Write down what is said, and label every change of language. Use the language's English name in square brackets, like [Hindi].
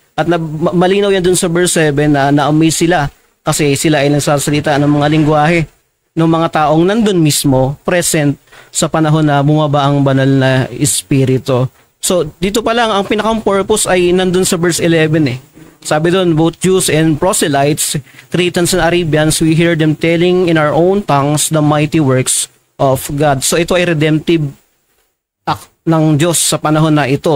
[Filipino] At malinaw yan dun sa verse 7 na na-amaze sila kasi sila ay nagsasalita ng mga lingwahe ng mga taong nandun mismo, present sa panahon na bumaba ang banal na espiritu. So, dito pa lang, ang pinakang purpose ay nandun sa verse 11 eh. Sabi doon, [English] both Jews and proselytes, Cretans and Arabians, we hear them telling in our own tongues the mighty works of God. [Filipino] So, ito ay [English] redemptive act [Filipino] ng Diyos sa panahon na ito.